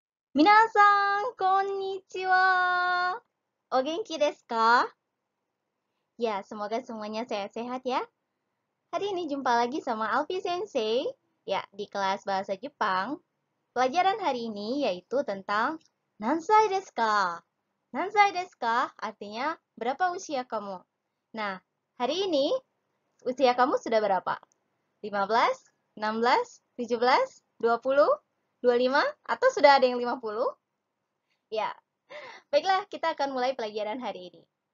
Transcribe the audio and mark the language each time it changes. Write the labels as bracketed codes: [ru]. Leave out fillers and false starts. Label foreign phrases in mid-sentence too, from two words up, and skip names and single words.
[ja] 皆さん、こんにちは. お元気ですか? [id] Ya, semoga semuanya sehat-sehat ya. Hari ini jumpa lagi sama Alfi Sensei. Ya, di kelas bahasa Jepang. Pelajaran hari ini yaitu tentang [ja] 何歳ですか? 何歳ですか [id] artinya berapa usia kamu? Nah, hari ini usia kamu sudah berapa? 15, 16, 17, 20, 25, atau sudah ada yang 50? Ya, baiklah, kita akan mulai pelajaran hari ini.